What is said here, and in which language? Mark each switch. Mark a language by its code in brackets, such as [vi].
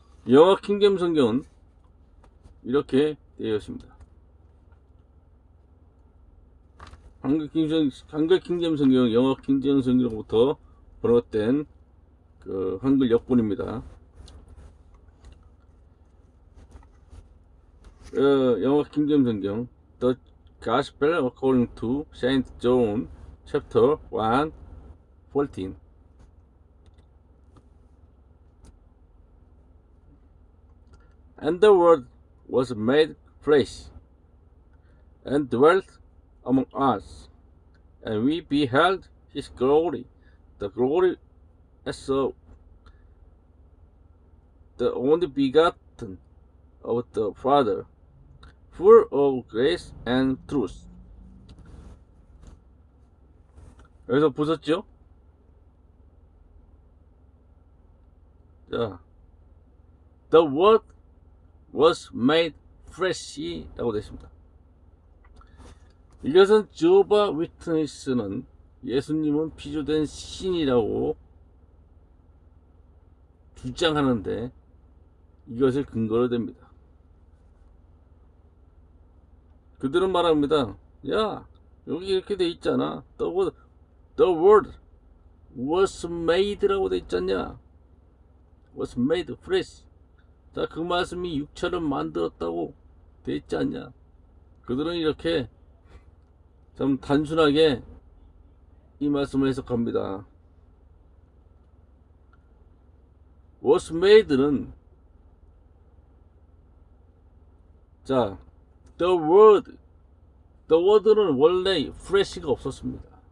[ko] 영어 킹제임스 성경은 이렇게 되어 있습니다. 한글 킹제임스 성경은 영어 킹제임스 성경으로부터 번역된 그 한글 역본입니다. 영어 킹제임스 성경 [en] The Gospel according to Saint John chapter 1 14. And the Word was made flesh and dwelt among us, and we beheld his glory, the glory as of the only begotten of the Father, full of grace and truth. [ko] 여기서 보셨죠? 자, [en] the Word was made flesh [ko] 라고 되어 있습니다. 이것은 지호바 위트니스는 예수님은 피조된 신이라고 주장하는데 이것을 근거로 댑니다. 그들은 말합니다. 야, 여기 이렇게 돼 있잖아. [en] The word was made [ko] 라고 돼 있잖냐. [en] was made flesh. [ko] 자, 그 말씀이 육체를 만들었다고 돼 있지 않냐. 그들은 이렇게 좀 단순하게 이 말씀을 해석합니다. [en] was made는 자, the word [ko] The Word는 원래 flesh가 없었습니다.